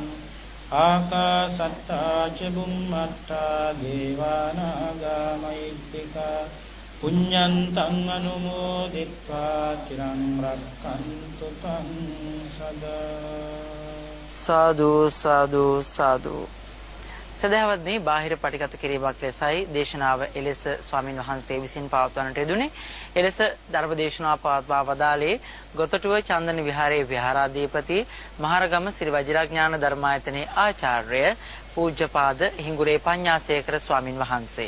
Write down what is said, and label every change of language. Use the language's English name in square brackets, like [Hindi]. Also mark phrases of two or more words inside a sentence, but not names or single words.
[Pali] ආකාසට්ඨා ච බුම්මට්ඨා දේවානාගා මහිද්దికා පුඤ්ඤන්තං අනුමෝදිत्वा චිරං රක්ඛන්තු තං සදා. [Sinhala] සාදු සාදු සාදු. සදහවත්නි, බාහිර පටිගත කිරීමක් ලෙසයි දේශනාව එලෙස ස්වාමින් වහන්සේ විසින් පවත්වන්නට යෙදුනේ. එලෙස ධර්ම දේශනාව පවත්වා වදාළේ ගොතටුව චන්දන විහාරයේ විහාරාධිපති මහරගම ශ්‍රී වජිරඥාන ධර්මායතනයේ ආචාර්ය පූජ්‍යපාද හිඟුරේ පඤ්ඤාසේකර ස්වාමින් වහන්සේ.